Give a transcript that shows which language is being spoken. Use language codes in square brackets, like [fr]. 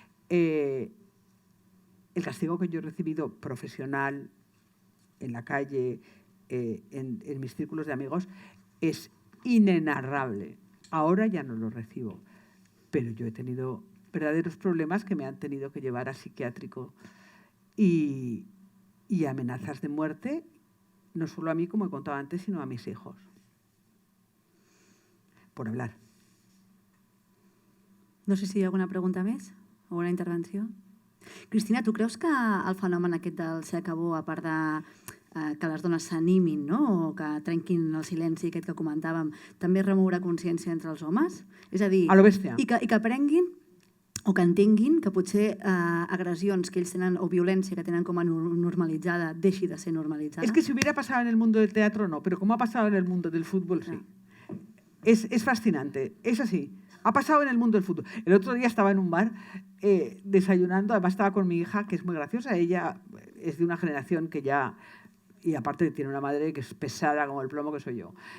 [es] El castigo que yo he recibido profesional, en la calle, en mis círculos de amigos, es inenarrable. Ahora ya no lo recibo, pero yo he tenido verdaderos problemas que me han tenido que llevar a psiquiátrico y amenazas de muerte, no solo a mí, como he contado antes, sino a mis hijos. Por hablar. [ca] No sé si hi ha alguna pregunta més, alguna intervenció. Cristina, tu creus que el fenomen aquest del se acabó, a part de que les dones s'animin, no? O que trenquin el silenci aquest que comentàvem, també remourà consciència entre els homes? És a dir, [es] a lo bestia. [ca] I que aprenguin o que entenguin que potser agressions que ells tenen o violència que tenen com a normalitzada deixi de ser normalitzada. [es] Es que si hubiera pasado en el mundo del teatro no, pero como ha pasado en el mundo del fútbol sí. Es fascinante, es así. Ha pasado en el mundo del fútbol. El otro día estaba en un bar desayunando, además estaba con mi hija, que es muy graciosa. Ella es de una generación que ya, y aparte tiene una madre que es pesada como el plomo que soy yo.